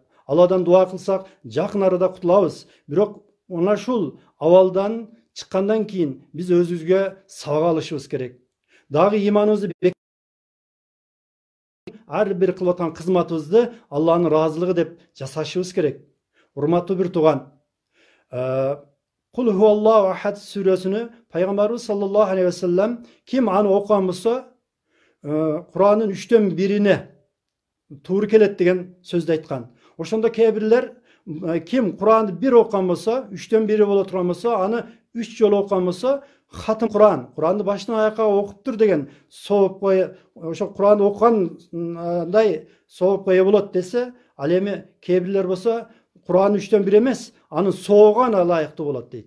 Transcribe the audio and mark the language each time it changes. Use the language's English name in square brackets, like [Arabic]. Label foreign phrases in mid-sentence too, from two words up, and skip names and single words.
[Kyrgyz] Алладан дуа кылсак жакын арада кутулабыз. Бирок мына ушул абалдан чыккандан кийин биз өзүбүзгө сабак алышыбыз керек. Дагы иманыбызды ар бир кылып аткан кызматыбызды Алланын ыраазылыгы деп жасашыбыз керек. Урматтуу бир тууган, [Arabic] قل هو الله أحد [Kyrgyz] сүрөсүнү пайгамбарыбыз [Arabic] صلى الله عليه وسلم [Kyrgyz] ким аны окуган болсо Куранын 1/3 туура келет деген сөздү айткан. Ошондо кээ бирлер ким Куранды бир окуган болсо, 1/3 боло турган болсо, аны 3 жолу окуган болсо, хатым Куранды башынан аякка окуптур деген соопко, ошо Куранды окугандай соопко ээ болот десе, ал эми кээ бирлер болсо Куран 3/3 эмес, анын соогуна ылайыктуу болот дейт.